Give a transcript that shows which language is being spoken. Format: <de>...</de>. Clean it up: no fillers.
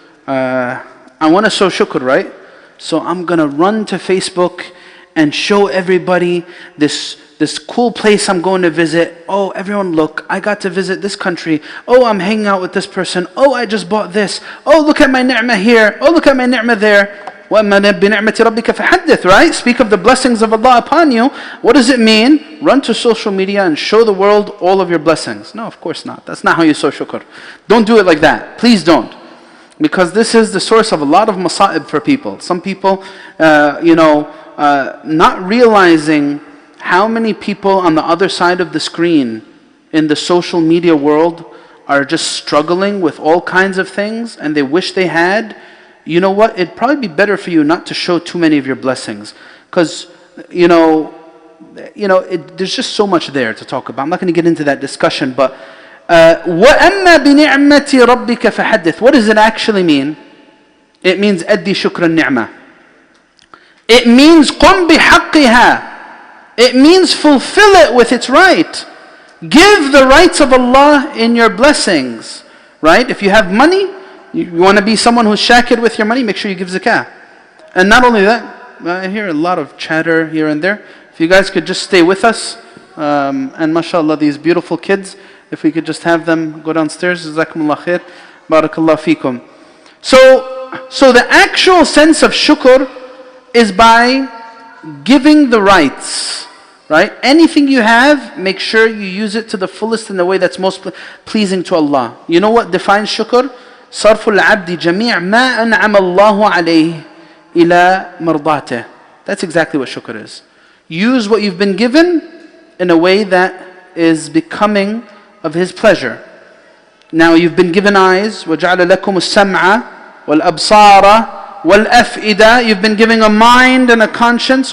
<en>I want to show shukr, right? So I'm going to run to Facebook and show everybody this this cool place I'm going to visit. Oh, everyone look, I got to visit this country. Oh, I'm hanging out with this person. Oh, I just bought this. Oh, look at my ni'mah here. Oh, look at my ni'mah there.</en> <ar>وَأَمَّا بِنِعْمَةِ رَبِّكَ فَحَدِّثْ, right?</ar> <en>Speak of the blessings of Allah upon you. What does it mean? Run to social media and show the world all of your blessings. No, of course not. That's not how you show shukr. Don't do it like that. Please don't. Because this is the source of a lot of masa'ib for people. Some people, not realizing how many people on the other side of the screen in the social media world are just struggling with all kinds of things and they wish they had. You know what? It'd probably be better for you not to show too many of your blessings. Because, there's just so much there to talk about. I'm not going to get into that discussion, but</en> <ar>وَأَمَّا بِنِعْمَةِ رَبِّكَ فَحَدِّثْ.</ar> <en>What does it actually mean? It means</en> <ar>أَدِّي شُكْرَ النِّعْمَةِ.</ar> <en>It means</en> <ar>قُمْ بِحَقِّهَا.</ar> <en>It means fulfill it with its right. Give the rights of Allah in your blessings. Right? If you have money, you want to be someone who's shakir with your money, make sure you give zakah. And not only that, I hear a lot of chatter here and there. If you guys could just stay with us, and mashallah, these beautiful kids, if we could just have them go downstairs, jazakumullah khair, barakallah feekum. So the actual sense of shukr is by giving the rights, right? Anything you have, make sure you use it to the fullest in the way that's most pleasing to Allah. You know what defines shukr?</en> <ar>صرف العبد جميع ما أنعم الله عليه إلى مرضاته.</ar> <en>That's exactly what shukr is. Use what you've been given in a way that is becoming of His pleasure. Now you've been given eyes.</en> <ar>وَجَعَلَ لَكُمُ السَّمْعَ وَالْأَبْصَارَ وَالْأَفْئِدَةَ.</ar> <en>You've been given a mind and a conscience.</en>